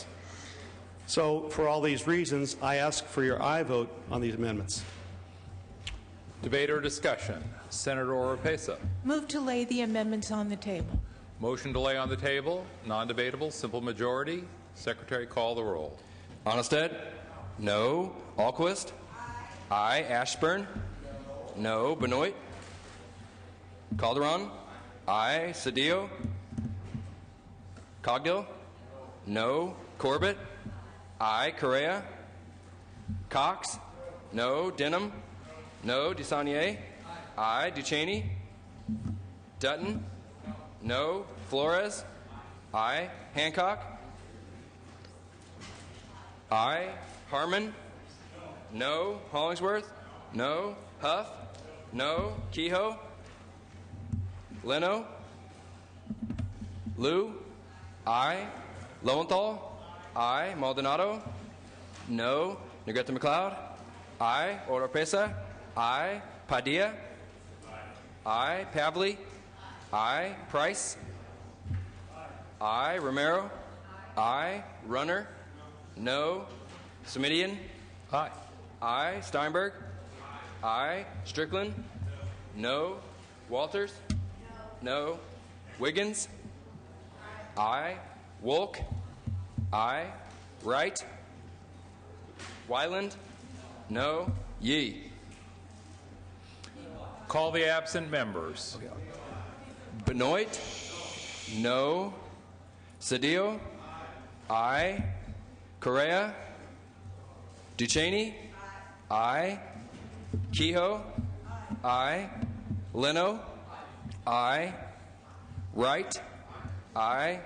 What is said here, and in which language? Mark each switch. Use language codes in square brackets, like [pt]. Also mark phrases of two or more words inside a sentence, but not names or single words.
[en] So for all these reasons, I ask for your aye vote on these amendments. Debate or discussion? Senator Oropesa. Move to lay the amendments on the table. Motion to lay on the table, non-debatable, simple majority. Secretary, call the roll. Onnested? No. Alquist? Aye. Ashburn? No. Benoit? Calderon? Aye. Cedillo? Cogdill? No. Corbett? Aye. Correa? Cox? No. Denham? No. DeSaulnier? Aye. Ducheney? Dutton? No. Flores? Aye. Hancock? Aye. Harmon? No. Hollingsworth? No. Huff? No. Kehoe? Leno? Liu? Aye. Lowenthal? Aye. Maldonado? No. Negrete McLeod? Aye. Oropesa? Aye. Padilla? Aye. Pavley? Aye. Price? Aye. Romero? Aye. Runner? No. Semidian? Aye. Aye. Steinberg? Aye. Strickland? No. Walters? No. Wiggins? Aye. Wolk? Aye. Wright? Wyland? No. Yee. Call the absent members. Benoit? No. Cedillo? Aye. Correa? Ducheney? Aye. Kehoe? Aye. Leno? Aye. Wright? Aye.